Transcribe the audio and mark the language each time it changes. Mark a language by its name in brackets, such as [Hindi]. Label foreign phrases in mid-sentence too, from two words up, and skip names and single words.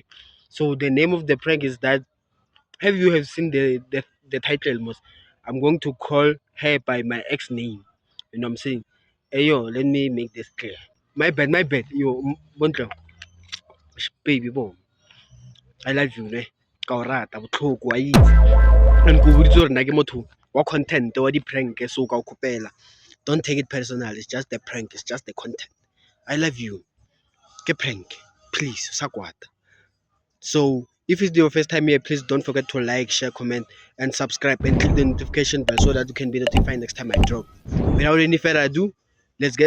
[English] So the name of the prank is that, have you seen the title most? I'm going to call her by my ex name. You know what I'm saying? Hey yo, let me make this clear. My bad. Yo, Bontlo. Baby boy. I love you, ne? [Tswana] Ka o rata botlhoko wa itse. And go botsa gore nna ke motho wa [English] content wa di prank [Tswana] so ka o kopela. [English] Don't take it personal. It's just the prank. It's just the content. I love you. Ke prank. Please, sakwata. So if it's your first time here, please don't forget to like, share, comment, and subscribe, and click the notification bell so that you can be notified next time I drop. Without any further ado, let's get.